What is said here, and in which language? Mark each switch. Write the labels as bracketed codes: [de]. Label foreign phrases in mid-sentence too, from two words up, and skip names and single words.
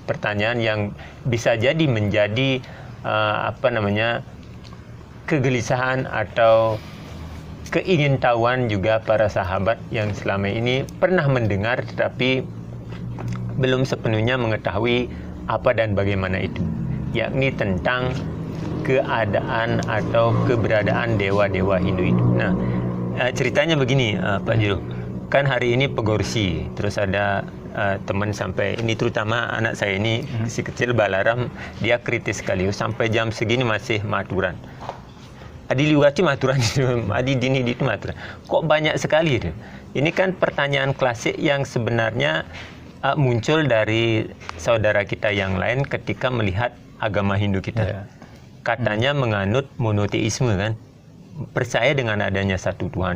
[id] Pertanyaan yang bisa jadi menjadi kegelisahan atau keingintahuan juga para sahabat yang selama ini pernah mendengar tetapi belum sepenuhnya mengetahui apa dan bagaimana itu, yakni tentang keadaan atau keberadaan dewa-dewa Hindu itu. Nah, ceritanya begini, Pak Juru. Kan hari ini Pegorsi, terus ada teman sampai, ini terutama anak saya ini, si kecil Balaram, dia kritis sekali, sampai jam segini masih maturan. [ban] Adi liwati maturan itu, adi dini itu maturan. [id] Kok banyak sekali itu? Ini kan pertanyaan klasik yang sebenarnya muncul dari saudara kita yang lain ketika melihat agama Hindu kita. Katanya menganut monoteisme kan, percaya dengan adanya satu Tuhan.